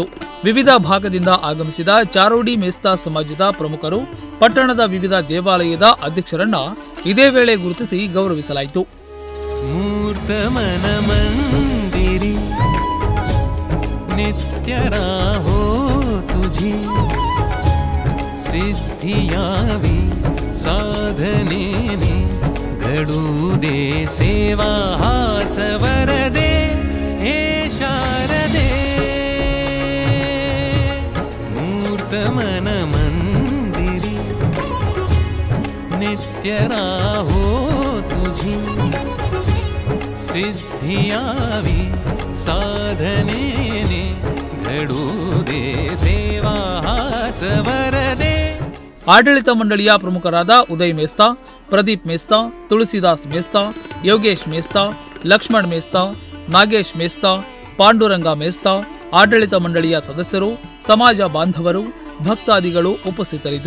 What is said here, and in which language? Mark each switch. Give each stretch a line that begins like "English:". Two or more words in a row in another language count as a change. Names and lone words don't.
Kannada: ವಿವಿಧ ಭಾಗದಿಂದ ಆಗಮಿಸಿದ ಚಾರೋಡಿ ಮೇಸ್ತಾ ಸಮಾಜದ ಪ್ರಮುಖರು, ಪಟ್ಟಣದ ವಿವಿಧ ದೇವಾಲಯದ ಅಧ್ಯಕ್ಷರನ್ನ ಇದೇ ವೇಳೆ ಗುರುತಿಸಿ ಗೌರವಿಸಲಾಯಿತು.
Marathi: मूर्तमन मंदिरी नित्यराहो तुझी सिद्धियावी साधनेने घडू दे सेवा हाच वरदे हे शारदे मूर्त मन मंदिरी नित्य राहो तुझी सिद्धियावी साधनेने घडू दे सेवा हाच वरदे.
Kannada: ಆಡಳಿತ ಮಂಡಳಿಯ ಪ್ರಮುಖರಾದ ಉದಯ್ ಮೇಸ್ತಾ, ಪ್ರದೀಪ್ ಮೇಸ್ತಾ, ತುಳಸಿದಾಸ್ ಮೇಸ್ತಾ, ಯೋಗೇಶ್ ಮೇಸ್ತಾ, ಲಕ್ಷ್ಮಣ್ ಮೇಸ್ತಾ, ನಾಗೇಶ್ ಮೇಸ್ತಾ, ಪಾಂಡುರಂಗ ಮೇಸ್ತಾ, ಆಡಳಿತ ಮಂಡಳಿಯ ಸದಸ್ಯರು, ಸಮಾಜ ಬಾಂಧವರು, ಭಕ್ತಾದಿಗಳು ಉಪಸ್ಥಿತರಿದ್ದರು.